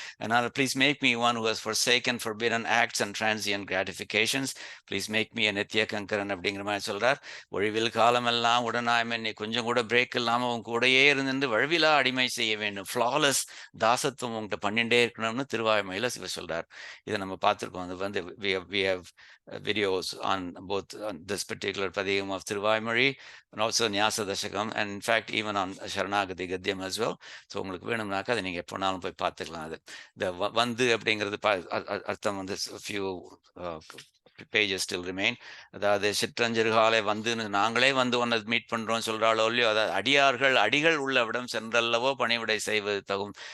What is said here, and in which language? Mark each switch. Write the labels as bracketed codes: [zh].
[en] அதனால் please make me one who has forsaken forbidden acts and transient gratifications. Please make me [ta] a நித்ய கங்கரன் அப்படிங்கிற மாதிரி சொல்றார். ஒழிவில் காலமெல்லாம் உடனாய்மை, நீ கொஞ்சம் கூட பிரேக் இல்லாமல் உன் கூடையே இருந்து வழுவிலா அடிமை செய்ய வேண்டும். ஃப்ளாலஸ் தாசத்துவம் உங்கள்கிட்ட பண்ணிட்டே இருக்கணும்னு திருவாய்மொழியில சிவ சொல்றார். இதை நம்ம பார்த்துருக்கோம். அது வந்து [en] we have videos on both on this particular padiyam of Thiruvaimozhi and also Nyasa Dashakam, and in fact even on sharaNAgati Gadyam as well. [ta] So உங்களுக்கு வேணும்னாக்கா அதை நீங்கள் எப்போனாலும் போய் பார்த்துக்கலாம். அது இந்த வந்து அப்படிங்கிறது அர்த்தம் வந்து [en] few pages still remain. [ta] அதாவது சிற்றஞ்சருகாலை வந்துன்னு நாங்களே வந்து ஒன்றை மீட் பண்ணுறோம் சொல்கிறாளோ இல்லையோ, அதாவது அடியார்கள் அடிகள் உள்ளவிடம் சென்றல்லவோ பணிவிடை செய்வது தகும்.